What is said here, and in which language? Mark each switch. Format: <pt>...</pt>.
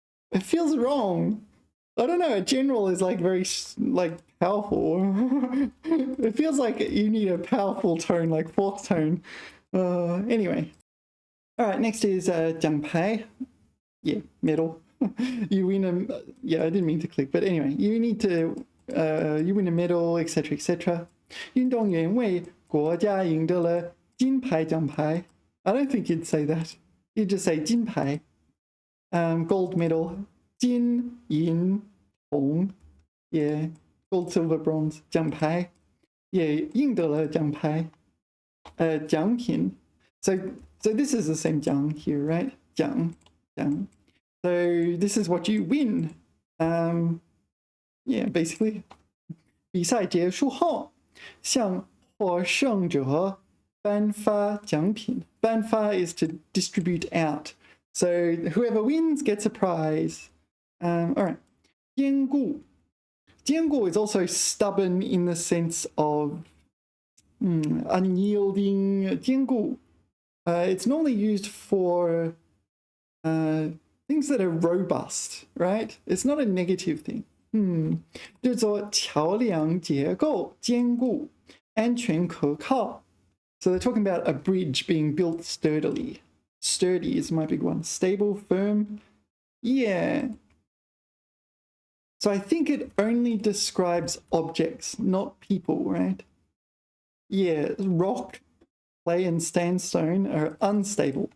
<en>It feels wrong. I don't know. A general is like very like powerful. It feels like you need a powerful tone, like fourth tone. Anyway. All right. Next is 奖牌.Yeah, medal. You win a. Yeah, I didn't mean to click, but anyway, you need to. You win a medal, etc., etc.</en> <zh>运动员为国家赢得了金牌奖牌.</zh> <en>I don't think you'd say that. You'd just say 金牌. Gold medal.</en> <zh>金银铜.</zh> <en>Yeah. Gold, silver, bronze. 奖牌.Yeah.</en> <zh>赢得了奖牌.奖品.</zh> <en>So this is the same 奖 here, right? 奖.So this is what you win. Yeah, basically.</en> <zh>比赛结束后向获胜者颁发奖品.</zh> <en>颁发 is to distribute out. So whoever wins gets a prize. All right. 坚固. 坚固 is also stubborn in the sense of unyielding.</en> <zh>坚固.</zh> <en>It's normally used for things that are robust, right? It's not a negative thing.</en> <zh>就是说桥梁结构坚固安全可靠.</zh> <en>So they're talking about a bridge being built sturdily. Sturdy is my big one. Stable, firm. Yeah. So I think it only describes objects, not people, right? Yeah, rock, clay, and sandstone are unstable.</en>